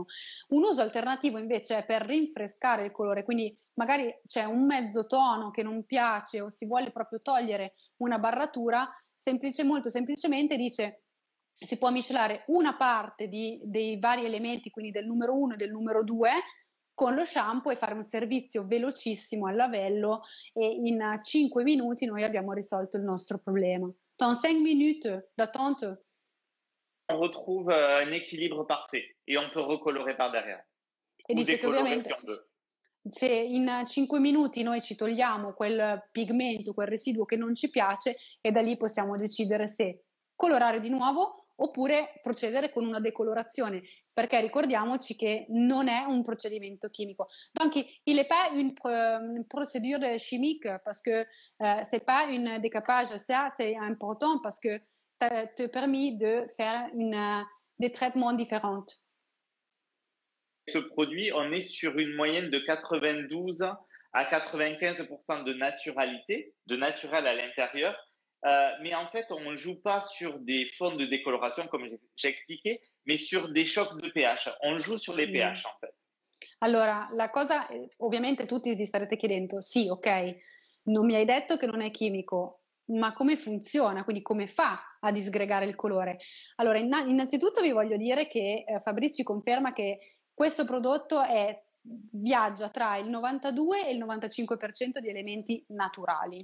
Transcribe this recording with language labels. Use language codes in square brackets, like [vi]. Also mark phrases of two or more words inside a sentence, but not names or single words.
[it] Un uso alternativo invece è per rinfrescare il colore, quindi magari c'è un mezzo tono che non piace o si vuole proprio togliere una barratura, molto semplicemente dice si può miscelare una parte dei vari elementi, quindi del numero 1 e del numero 2, con lo shampoo e fare un servizio velocissimo al lavello e in 5 minuti noi abbiamo risolto il nostro problema. [fr] Dans 5 minutes d'attente, on retrouve un équilibre parfait et on peut recolorer par derrière. [it] E dice che ovviamente se in 5 minuti noi ci togliamo quel pigmento, quel residuo che non ci piace e da lì possiamo decidere se colorare di nuovo oppure procedere con una decolorazione, perché ricordiamoci che non è un procedimento chimico. [fr] Donc il n'est pas une procédure chimique parce que c'est pas un décapage, ça c'est important parce que ça te permet de faire des traitements différents. Ce produit, on est sur une moyenne de 92 à 95% de naturalité, de naturel à l'intérieur. Mais en fait, on ne joue pas sur des fonds de décoloration, comme j'ai expliqué, mais sur des chocs de pH. On joue sur les pH, en fait. [it] Allora, la cosa, ovviamente tutti vi starete chiedendo, sì, ok, non mi hai detto che non è chimico, ma come funziona? Quindi come fa a disgregare il colore? Allora, innanzitutto vi voglio dire che Fabrice ci conferma che questo prodotto è viaggia tra il 92 e il 95% di elementi naturali.